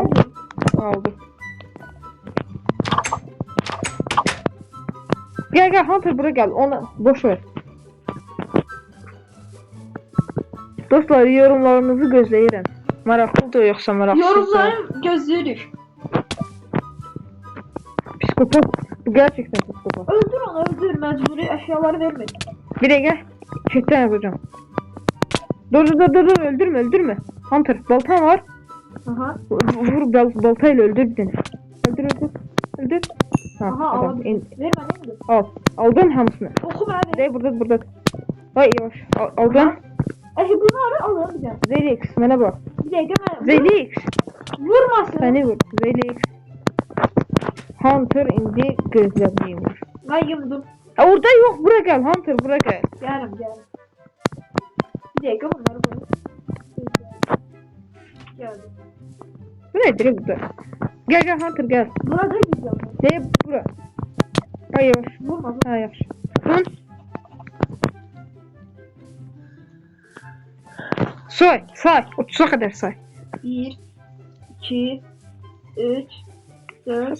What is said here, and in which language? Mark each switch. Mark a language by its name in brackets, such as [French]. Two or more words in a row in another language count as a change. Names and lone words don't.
[Turkish] Aldım. Gel Hunter bura gel. Onu boş ver. [Azerbaijani] Dostlar yorumlarınızı gözləyirəm. Maraqlıdır yoxsa maraqsız? Yorumlarım gözləyirik. [Turkish] Psikopat. Bu gerçekten psikopat. Öldür onu öldür. [Azerbaijani] Məcburi əşyaları vermə. [Turkish] Bir dakika. Çekten yapacağım. Dur öldürme. Hunter baltan var. Aha. Vur baltayla öldür bir tane. Öldür. Ha, Aha tamam. [Azerbaijani] aldım. Vermə neydi? Al. Aldın hamısını. Oxu mənə. [Turkish] De burada. Ay yavaş. Aldın. [Azerbaijani] Bunları alın bir dəqiqə. Zelix mənə bak. Bir dəqiqə mən. Zelix. Vurmasın. Səni vur. Zelix. Hunter indi gözləməyim. Mən yumdum. [Turkish] Ha orada yok. Bura gel Hunter bura gel. [Azerbaijani] Gəlim. Bir dəqiqə bunları qoyum. Gəldim. [Turkish] Bu nedir burada? Gel Hunter gel. Burada gideceğim. De bura. Ay yavaş. Vurma. Ha yavaş. Dön. Say. 30'a kadar say. 1, 2, 3, 4,